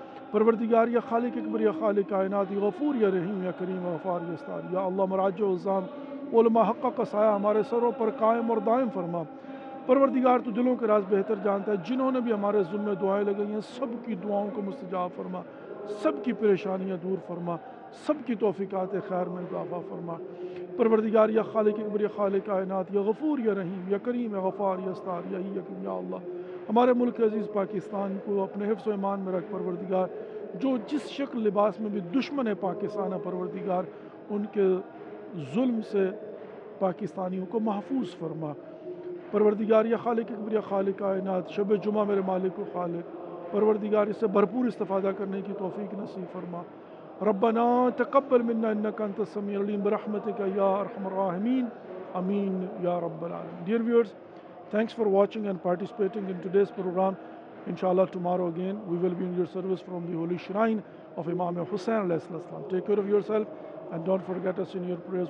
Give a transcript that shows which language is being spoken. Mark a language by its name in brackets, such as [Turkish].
[Urdu] پروردگار یا خالق اکبر، یا خالق کائنات، یا غفور، یا رحیم، یا کریم، یا غفار، یا ستار، یا اللہ مراجع الزام علماء حق کا سایہ ہمارے سروں پر قائم اور دائم فرما. پروردگار تو دلوں کے راز بہتر جانتا ہے، جنہوں نے بھی ہمارے ذمہ دعائیں لگائی ہیں سب کی دعاؤں کو مستجاب فرما، سب کی پریشانیاں دور فرما، سب کی توفیقات خیر میں اضافہ فرما. پروردگار یا خالق اکبر، یا خالق کائنات، یا غفور، یا رحیم، یا کریم، یا غفار، یا ستار، یا حکیم، یا اللہ. ہمارے ملک عزیز پاکستان کو اپنے حفظ و ایمان میں رکھ. پروردگار جو جس شکل لباس میں بھی دشمن ہے پاکستان ہے پروردگار ان کے ظلم سے پاکستانیوں کو محفوظ فرما. پروردگار یا خالق اکبر، یا خالق کائنات، شب جمعہ میرے مالک و خالق پروردگار اس سے بھرپور استفادہ کرنے کی توفیق نصیب فرما. [Arabic] ربنا تقبل منا انك انت السميع العليم برحمتك يا ارحم الراحمين. Ameen ya Rabbal Alamin. [English] Dear viewers, thanks for watching and participating in today's program. Inshallah, tomorrow again we will be in your service from the holy shrine of Imam Hussain alayhi salam. Take care of yourself and don't forget us in your prayers.